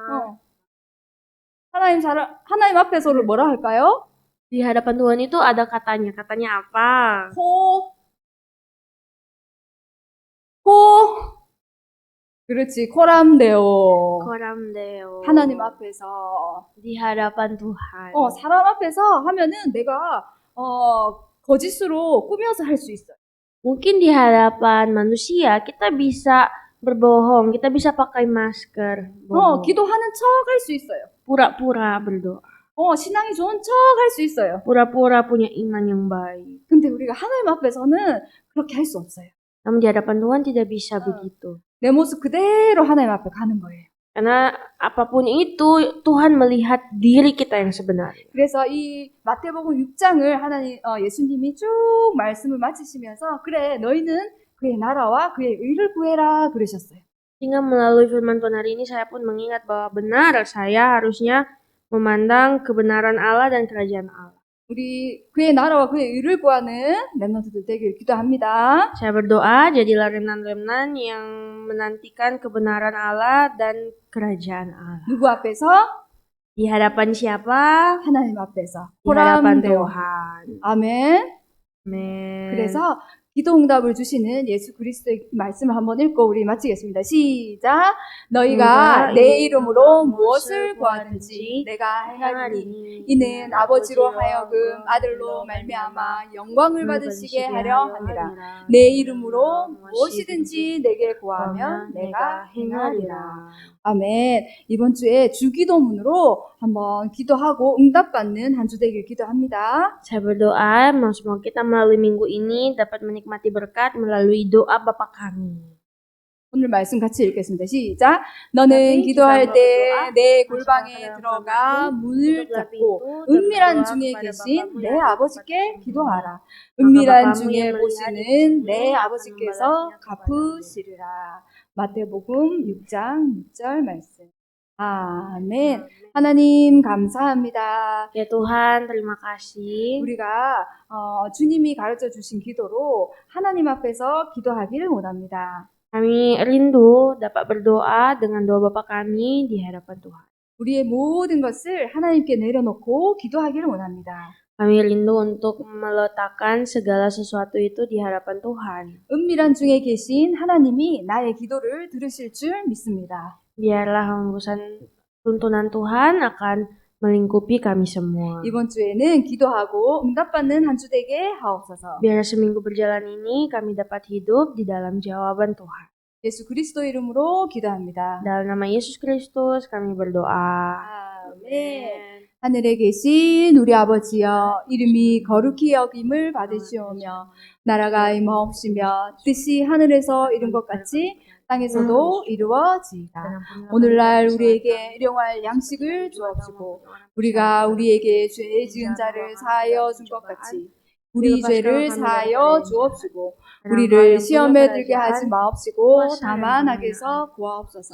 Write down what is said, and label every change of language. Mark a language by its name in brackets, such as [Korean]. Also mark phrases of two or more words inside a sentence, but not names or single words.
[Korean] 하나님 앞에서를 뭐라 할까요? [Indonesian] Di hadapan Tuhan itu ada katanya. Katanya apa? [Korean] 그렇지, 코람데오. [Indonesian] Koramdeo. [Korean] 하나님 앞에서. [Indonesian] Di hadapan Tuhan. [Korean] 사람 앞에서 하면은 내가 거짓으로 꾸며서 할 수 있어요. [Indonesian] Mungkin di hadapan manusia kita bisa berbohong, kita bisa pakai masker, bohong. [Korean] 기도하는 척 할 수 있어요. [Indonesian] Pura-pura berdoa. [Korean] 신앙이 좋은 척 할 수 있어요. [Indonesian] Pura-pura punya iman yang baik. [Korean] 근데 우리가 하나님 앞에서는 그렇게 할 수 없어요. [Indonesian] Namun di hadapan Tuhan tidak bisa begitu. [Korean] 내 모습 그대로 하나님 앞에 가는 거예요. [Indonesian] Karena apapun itu Tuhan melihat diri kita yang sebenarnya. [Korean] 그래서 이 마태복음 6장을 예수님이 쭉 말씀을 마치시면서 그래 너희는 그의 나라와 그의 의를 구해라 그러셨어요. [Indonesian] Sehingga melalui firman Tuhan hari ini saya pun mengingat bahwa benar saya harusnya memandang kebenaran Allah dan kerajaan Allah. [Korean] 우리 그의 나라와 그의 의를 구하는 렘넌트들 되길 기도합니다. [Indonesian] Saya berdoa jadilah remnan-remnan yang menantikan kebenaran Allah dan kerajaan Allah. [Korean] 누구 앞에서? [Indonesian] Di hadapan siapa? [Korean] 하나님 앞에서. [Indonesian] Di hadapan [Korean] 호람데오. [Indonesian] Tuhan. [Korean] 아멘. [Indonesian] Amen. [Korean] 그래서 기도 응답을 주시는 예수 그리스도의 말씀을 한번 읽고 우리 마치겠습니다. 시작. 너희가 내 이름으로 무엇을 구하든지 내가 행하리니 이는 아버지로 하여금 아들로 말미암아 영광을 받으시게 하려 함이라. 내 이름으로 무엇이든지 내게 구하면 내가 행하리라. 아멘. 이번 주에 주기도문으로 한번 기도하고 응답받는 한 주 되길 기도합니다. [Indonesian] Saya berdoa semoga kita melalui minggu ini dapat menikmati berkat melalui doa Bapa kami. [Korean] 오늘 말씀 같이 읽겠습니다. 시작. 너는 기도할 때 내 골방에 들어가 문을 닫고 은밀한 중에 계신 내 아버지께 기도하라. 은밀한 중에 보시는 내 아버지께서 갚으시리라. 마태복음 6장 6절 말씀. 아멘. 하나님 감사합니다. [Indonesian] Ya Tuhan, terima kasih. [Korean] 우리가 주님이 가르쳐 주신 기도로 하나님 앞에서 기도하기를 원합니다. [Indonesian] Kami rindu dapat berdoa dengan doa Bapa kami di hadapan Tuhan. [Korean] 우리의 모든 것을 하나님께 내려놓고 기도하기를 원합니다. [Indonesian] Kami rindu untuk meletakkan segala sesuatu itu di hadapan Tuhan. [Korean] 은밀한 중에 계신 하나님이 나의 기도를 들으실 줄 믿습니다. [Indonesian] Biarlah hembusan tuntunan Tuhan akan melingkupi kami semua. [Korean] 이번 주에는 기도하고 응답받는 한 주 되게 하옵소서. [Indonesian] Biar seminggu berjalan ini kami dapat hidup di dalam jawaban Tuhan. [Korean] 예수 그리스도 이름으로 기도합니다. [Indonesian] Dalam nama Yesus Kristus kami berdoa. [Korean] 아멘. 하늘에 계신 우리 아버지여, 이름이 거룩히 여김을 받으시오며 나라가 임하옵시며 뜻이 하늘에서 이룬 것 같이 땅에서도 이루어지이다. 오늘날 우리에게 일용할 양식을 주옵시고 우리가 우리에게 죄 지은 자를 사하여 준 것 같이 우리 죄를 사하여 주옵시고 우리를 시험에 들게 하지 마옵시고 다만 악에서 구하옵소서.